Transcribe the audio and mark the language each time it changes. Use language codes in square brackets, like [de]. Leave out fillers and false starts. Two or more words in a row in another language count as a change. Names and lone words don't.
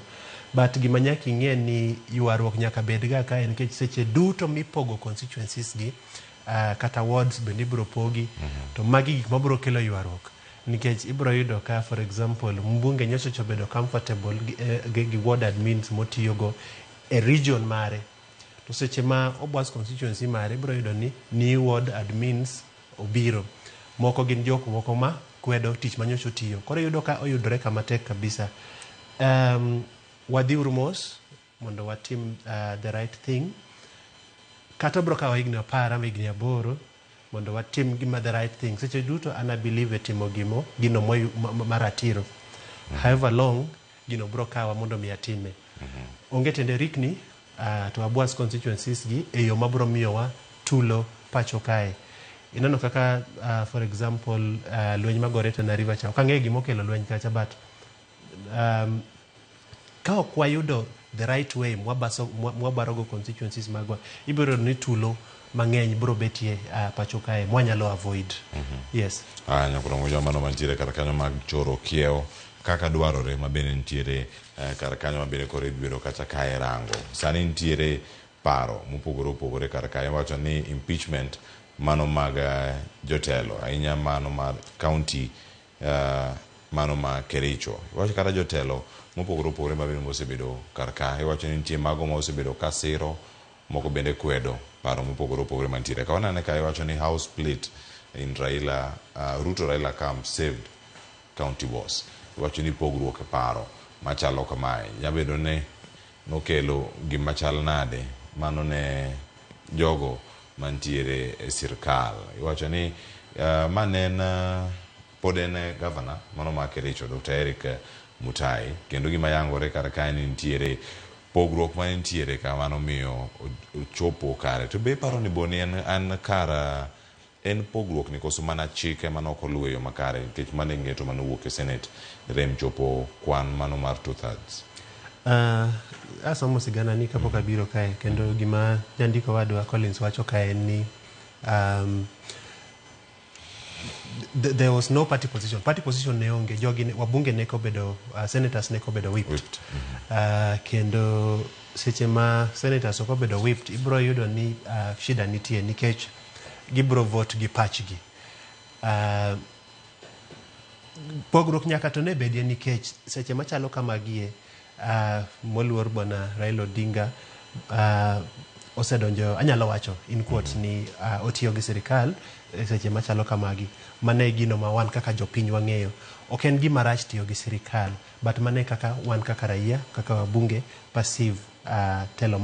[luo] But gima nyaka ing'e ni ywaruok nyaka bed ga kae, nikech seche duto mipogo constituencies gi kata wards bende ibro pogi, to magi gik mabro kelo ywaruok, nikech ibro yudo ka [en] for example [luo] mbunge nyocho bedo comfortable gi [en] ward admins [luo] motiyogo e region mare, to seche ma obwas constituency mare ibro yudo ni [en] new ward admins [luo] obiro, moko gin jok moko ma kwedo tich manyocho tiyo, koro yudo ka oyudore kama tek kabisa. Wadhiuru mos mondo watim [en] the right thing, [luo] kata bro kawa higni 10 ama higni 8 mondo watim gima [en] the right thing. [luo] Seche duto ana believe e timo gino maratiro, however long gino bro kawa mondo mi atime. Onge tende rikni to abwas constituencies gi e yo mabro miyowa tulo pacho kae. Inano kaka [en] for example [luo] lweny magore na river cha, okang'e gima okelo lweny kacha, but ka ok wayudo [en] the right way [luo] mwabarogo constituencies magwa, ibiro ni tulo mang'eny bro betie pacho kae mwanyalo avoid. Yes. Nyako Ramogi mano mantiere kar kanyo mag choro kiewo kaka dwarore, ma bende nitiere kar kanyo ma bende koro ibiro kacha kae rango. Sani nitiere paro mopogore opogore kar kae. Wacho ni impeachment mano mag jotelo, ahinya mano mar county, mano ma Kericho. Wacho kata jotelo mopogore opogore ma bende mosebedo kar kae. Wacho ni nitie mago ma osebedo ka siro, moko bende kwedo paro mopogore opogore mantiere. Ka wanene kae wacho ni [en] house split in Ruto Raila camp saved county wars. [luo] Wacho ni pogruok e paro machalo kamae nyabedo ne nokelo gima chal nade mano ne jogo mantiere e sirkal. Wacho ni manen pod en governor mano ma Kericho, Dr. Eric Mutai, kendo gima yangore kar kae ni nitiere pogruok ma nitiere ka mano miyo ochopo kare. To be paro ni boni an kar en pogruok ni koso mana chike mano koluwe yo makare nikech mane ng'eto mano wuok e Senate rem chopo kwan mano mar 2/3. Asomo sigana ni kapok abiro kae kendo gima jandiko wadwa Collins wacho kae ni [en] there was no party position. Party position [luo] ne onge jogi wabunge ne ko bedo senators ne ko bedo whipped. Kendo seche ma senators ko bedo whipped ibro yudo ni shida nitie nikech gibro vote gi pachgi. Pogruok nyaka to ne bedie nikech seche machalo kamagie moluor bwana Raila Odinga osedonjo anyalo wacho [en] in quotes [luo] ni otiyo gi sirikal seche machalo kamagi mane gino ma wan kaka jopiny wang'eyo ok en gima rach tiyo gi sirikal but mane kaka wan kaka raia kaka wabunge passive telo